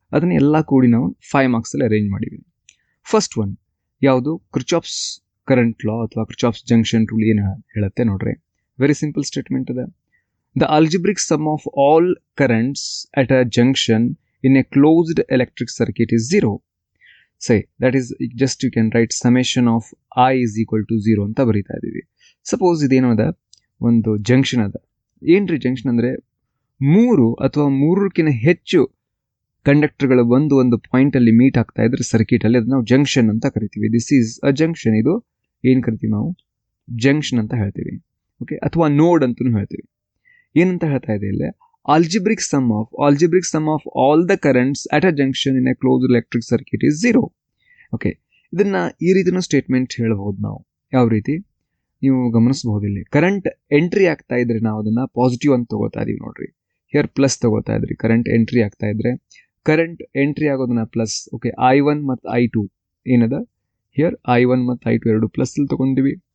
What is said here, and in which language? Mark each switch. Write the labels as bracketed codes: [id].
[kn] ಅದನ್ನು ಎಲ್ಲ ಕೂಡಿ ನಾವು 5 ಮಾರ್ಕ್ಸಲ್ಲಿ ಅರೇಂಜ್ ಮಾಡಿದ್ದೀವಿ. ಫಸ್ಟ್ ಒನ್ ಯಾವುದು, ಕ್ರಿಚಾಫ್ಸ್ ಕರೆಂಟ್ ಲಾ ಅಥವಾ ಕ್ರಿಚಾಫ್ಸ್ ಜಂಕ್ಷನ್ ರೂಲ್ ಏನು ಹೇಳುತ್ತೆ ನೋಡ್ರಿ. [en] Very simple statement ಇದೆ. The algebraic sum of all currents at a junction in a closed electric circuit is 0. Say that is just you can write summation of I is equal to 0 [kn] ಅಂತ ಬರೀತಾ ಇದ್ದೀವಿ. Suppose ಇದೇನೋ ಅದ, ಒಂದು junction ಅದ. ಏನ್ರಿ junction ಅಂದರೆ 3 ಅಥವಾ 3ಕ್ಕಿಂತ ಹೆಚ್ಚು ಕಂಡಕ್ಟರ್ಗಳು ಒಂದು ಪಾಯಿಂಟಲ್ಲಿ ಮೀಟ್ ಆಗ್ತಾ ಇದ್ರೆ ಸರ್ಕ್ಯೂಟಲ್ಲಿ, ಅದನ್ನ ನಾವು ಜಂಕ್ಷನ್ ಅಂತ ಕರಿತೀವಿ. [en] This is a junction. [kn] ಇದು ಏನು ಕರಿತೀವಿ ನಾವು, ಜಂಕ್ಷನ್ ಅಂತ ಹೇಳ್ತೀವಿ. ಓಕೆ, ಅಥವಾ ನೋಡ್ ಅಂತಲೂ ಹೇಳ್ತೀವಿ. ಏನಂತ ಹೇಳ್ತಾ ಇದೆ ಇಲ್ಲಿ, [en] algebraic sum of all the currents at a junction in a closed electric circuit is 0. [kn] Okay, ಇದನ್ನ ಈ ರೀತಿನೂ ಸ್ಟೇಟ್ಮೆಂಟ್ ಹೇಳ್ಬೋದು ನಾವು. ಯಾವ ರೀತಿ ನೀವು ಗಮನಿಸಬಹುದು, ಇಲ್ಲಿ ಕರೆಂಟ್ ಎಂಟ್ರಿ ಆಗ್ತಾ ಇದ್ರೆ ನಾವು ಅದನ್ನ ಪಾಸಿಟಿವ್ ಅಂತ ತಗೋತಾ ಇದೀವಿ ನೋಡ್ರಿ. ಹಿಯರ್ ಪ್ಲಸ್ ತಗೋತಾ ಇದ್ರಿ, ಕರೆಂಟ್ ಎಂಟ್ರಿ ಆಗ್ತಾ ಇದ್ರೆ ಕರೆಂಟ್ ಎಂಟ್ರಿ ಆಗೋದನ್ನ ಪ್ಲಸ್. ಓಕೆ, I1 ಮತ್ತು I2 ಏನದ, ಹಿಯರ್ I1 ಮತ್ತು I2 ಎರಡು ಪ್ಲಸ್ ಅಲ್ಲಿ ತಗೊಂಡಿವಿ.